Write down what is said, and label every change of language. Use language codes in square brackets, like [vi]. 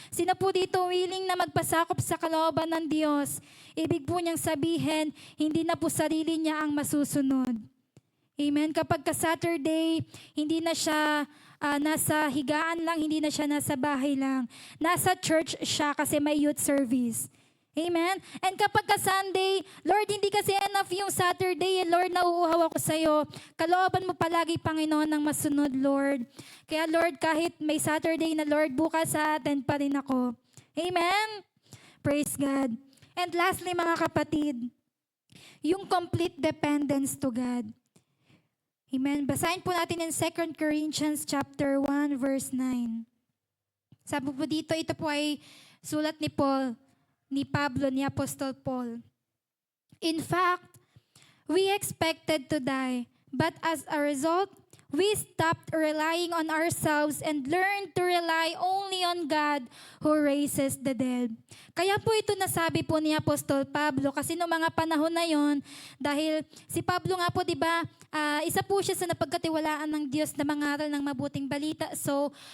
[tl] Sino po dito willing na magpasakop sa kalooban ng Diyos? Ibig po niyang sabihin, hindi na po sarili niya ang masusunod. Amen? Kapag ka Saturday, hindi na siya nasa higaan lang, hindi na siya nasa bahay lang. Nasa church siya kasi may youth service. Amen? And kapag ka Sunday, Lord, hindi kasi enough yung Saturday. Lord, nauuhaw ako sa'yo. Kalooban mo palagi, Panginoon, ng masunod, Lord. Kaya Lord, kahit may Saturday na, Lord, bukas sa atin pa rin ako. Amen? Praise God. [en] And lastly, [tl] mga kapatid, yung [en] complete dependence to God. Amen? [tl] Basahin po natin in 2 Corinthians chapter 1, verse 9. Sabi po dito, ito po ay sulat ni Paul, ni Pablo, ni Apostol Paul. [en] In fact, we expected to die, but as a result, we stopped relying on ourselves and learned to rely only on God who raises the dead. [tl] Kaya po ito nasabi po ni Apostol Pablo kasi noong mga panahon na yon, dahil si Pablo nga po, di ba, isa po siya sa napagkatiwalaan ng Diyos na mangaral ng mabuting balita. So,